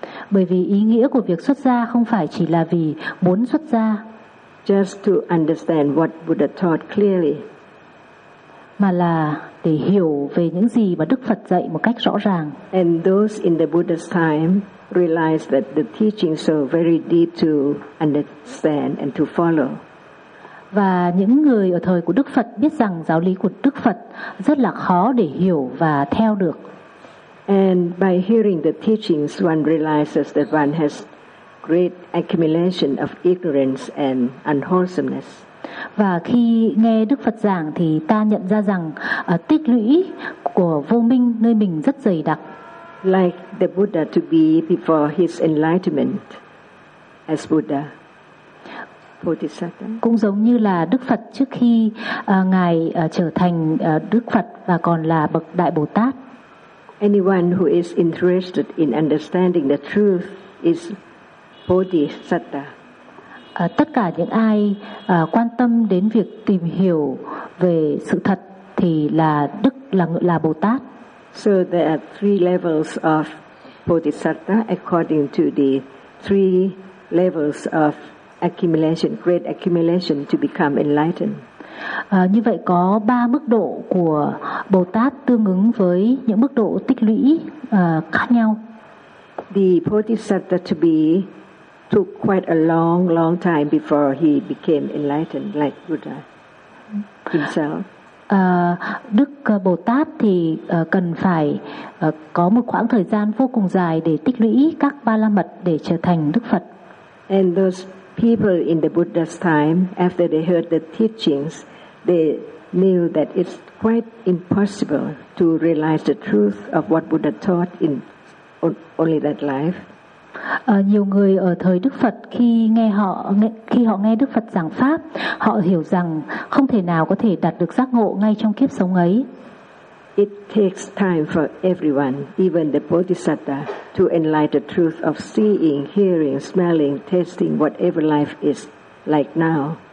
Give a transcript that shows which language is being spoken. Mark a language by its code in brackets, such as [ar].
[vi] Bởi vì ý nghĩa của việc xuất gia không phải chỉ là vì muốn xuất gia. [en] Just to understand what Buddha taught clearly. [vi] Mà là để hiểu về những gì mà Đức Phật dạy một cách rõ ràng. [en] And those in the Buddha's time realized that the teachings are very deep to understand and to follow. [vi] Và những người ở thời của Đức Phật biết rằng giáo lý của Đức Phật rất là khó để hiểu và theo được. [en] And by hearing the teachings, one realizes that one has great accumulation of ignorance and unwholesomeness. [vi] Và khi nghe Đức Phật giảng thì ta nhận ra rằng tích lũy của vô minh nơi mình rất dày đặc. [en] Like the Buddha to be before his enlightenment as Buddha. [vi] Cũng giống như là Đức Phật trước khi ngài trở thành Đức Phật và còn là bậc Đại Bồ Tát. [en] Anyone who is interested in understanding the truth is Bodhisattva. [vi] Tất cả những ai quan tâm đến việc tìm hiểu về sự thật thì là Đức là Bồ Tát. [en] So there are three levels of Bodhisattva according to the three levels of accumulation, great accumulation to become enlightened. [vi] Như vậy có ba mức độ của Bồ Tát tương ứng với những mức độ tích lũy khác nhau. [en] The Bodhisattva to be took quite a long, long time before he became enlightened like Buddha himself. [vi] Đức Bồ Tát thì cần phải có một khoảng thời gian vô cùng dài để tích lũy các ba la mật để trở thành Đức Phật. [en] And those people in the Buddha's time, after they heard the teachings, they knew that it's quite impossible to realize the truth of what Buddha taught in only that life. [vi] Nhiều người ở thời Đức Phật khi họ nghe Đức Phật giảng pháp, họ hiểu rằng không thể nào có thể đạt được giác ngộ ngay trong kiếp sống ấy. [en] It takes time for everyone, even the Bodhisattva, to enlighten the truth of seeing, hearing, smelling, tasting, whatever life is like now.